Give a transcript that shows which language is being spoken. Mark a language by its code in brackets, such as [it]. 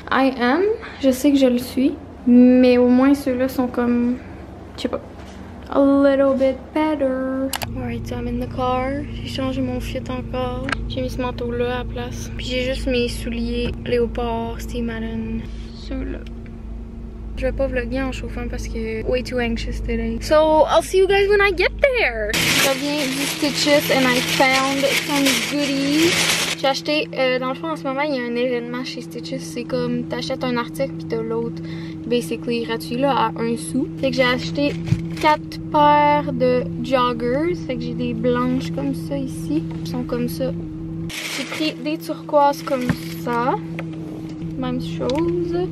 [fr] I am, je sais que je le suis, mais au moins ceux-là sont comme, je sais pas, [en] a little bit better. Alright, so I'm in the car. [fr] J'ai changé mon fit encore. J'ai mis ce manteau-là à la place. Puis j'ai juste mes souliers léopard Steve Madden. Ceux-là. Je vais pas vlogger en chauffant parce que [en] way too anxious today. So I'll see you guys when I get there. [fr] Je reviens du [en] Stitches and I found some goodies. [fr] J'ai acheté, dans le fond en ce moment il y a un événement chez Stitches. C'est comme t'achètes un article puis t'as l'autre basically gratuit là à 1 sou. Fait que j'ai acheté 4 paires de joggers. Fait que j'ai des blanches comme ça ici. Elles sont comme ça. J'ai pris des turquoises comme ça. Même chose.